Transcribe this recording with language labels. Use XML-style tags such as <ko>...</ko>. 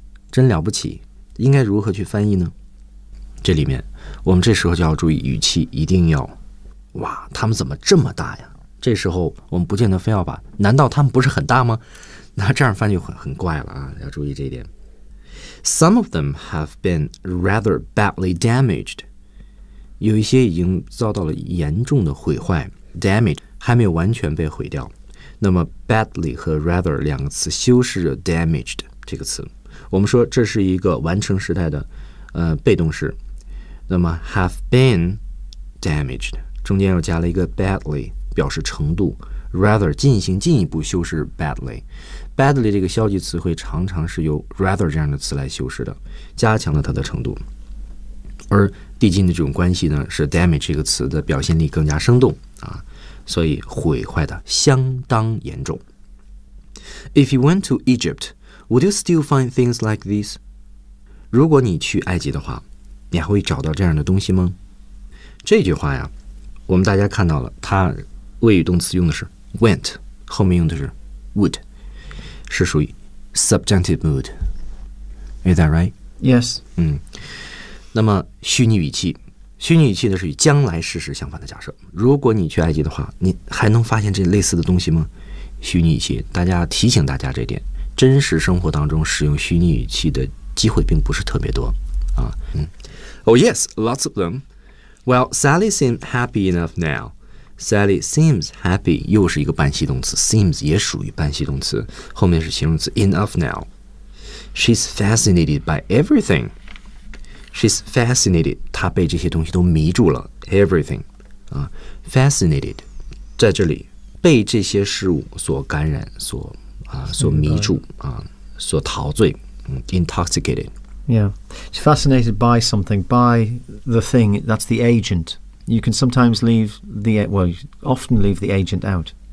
<zh>真了不起，应该如何去翻译呢？这里面，我们这时候就要注意语气，一定要，哇，他们怎么这么大呀？这时候我们不见得非要把，难道他们不是很大吗？那这样翻就很怪了啊，要注意这一点。</zh> <en>Some of them have been rather badly damaged.</en> <zh>有一些已经遭到了严重的毁坏 ，damage 还没有完全被毁掉。那么 badly 和 rather 两个词修饰着 damaged 这个词。我们说这是一个完成时态的被动式，那么</zh> <en>have been damaged</en> <zh>中间又加了一个 badly 表示程度， rather 进行进一步修饰 badly， badly 这个消极词汇常常是由 rather 这样的词来修饰的，加强了它的程度，而递进的这种关系呢，是 damage 这个词的表现力更加生动啊，所以毁坏的相当严重。</zh> <en>If you went to Egypt, would you still find things like these?</en> <zh>如果你去埃及的话，你还会找到这样的东西吗？这句话呀，我们大家看到了，它谓语动词用的是 went， 后面用的是 would， 是属于 subjunctive mood。</zh> <en>Is that right? Yes.</en> <zh>那么虚拟语气，虚拟语气呢是与将来事实相反的假设。如果你去埃及的话，你还能发现这类似的东西吗？虚拟语气，大家提醒大家这点，真实生活当中使用虚拟语气的机会并不是特别多啊。</zh> <en>Oh yes, lots of them. Well, Sally seems happy enough now. Sally seems happy</en> <zh>又是一个半系动词 ，seems 也属于半系动词，后面是形容词</zh> <en>enough now. She's fascinated by everything. She's fascinated.</en> <zh>她被这些东西都迷住了。</zh> <en>Everything, fascinated.</en> <zh>在这里，被这些事物所感染，所迷住，所陶醉。</zh> <en>Intoxicated. Yeah, she's fascinated by something, by the thing. That's the agent. You can sometimes leave the often leave the agent out.</en>